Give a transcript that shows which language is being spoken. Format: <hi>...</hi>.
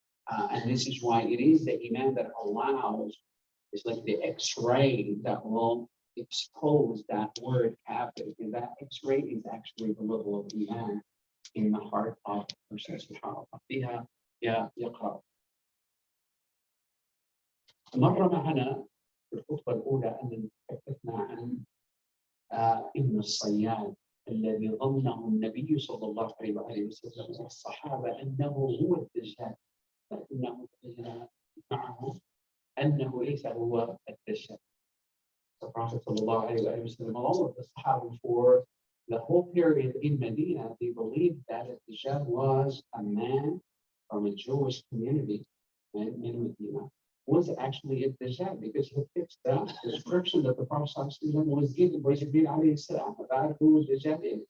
<en>And this is why it is the Iman that allows, it's like the X-ray that will expose that word kafir. And that X-ray is actually the level of Iman in the heart of the person.</en> <ar>SubhanAllah. فيها يقرأ. مر معنا في الخطبة الأولى أن تحدثنا عن ابن الصياد الذي ظنه النبي صلى الله عليه وآله وسلم والصحابة أنه هو الدجال، لكنه بين معه أنه ليس هو الدجال.</ar> <en>The Prophet sallallahu alaihi wasallam, all of the Sahaba for the whole period in Medina, they believed that Dajjal was a man from a Jewish community in Medina, was actually a Dajjal because he fits the description that the Prophet was given by Jibreel alayhi salam about who Dajjal is.</en>